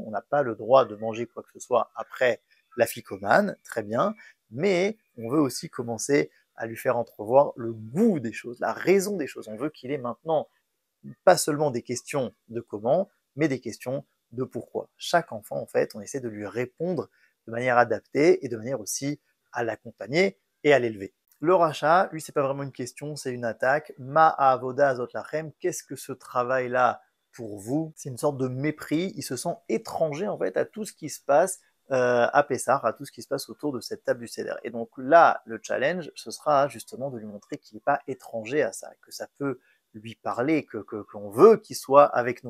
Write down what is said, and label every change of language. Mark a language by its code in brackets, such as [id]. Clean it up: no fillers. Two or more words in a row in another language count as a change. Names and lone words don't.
[fr] On n'a pas le droit de manger quoi que ce soit après l'afikoman, très bien, mais on veut aussi commencer à lui faire entrevoir le goût des choses, la raison des choses. On veut qu'il ait maintenant pas seulement des questions de comment, mais des questions de pourquoi. Chaque enfant, en fait, on essaie de lui répondre de manière adaptée et de manière aussi à l'accompagner et à l'élever. Le rachat, lui, c'est pas vraiment une question, c'est une attaque. [he] Ma avoda azot lachem, [fr] qu'est-ce que ce travail-là pour vous? C'est une sorte de mépris. Il se sent étranger en fait à tout ce qui se passe à Pessah, à tout ce qui se passe autour de cette table du Seder. Et donc là, le challenge, ce sera justement de lui montrer qu'il n'est pas étranger à ça, que ça peut lui parler, qu'on veut qu'il soit avec nous.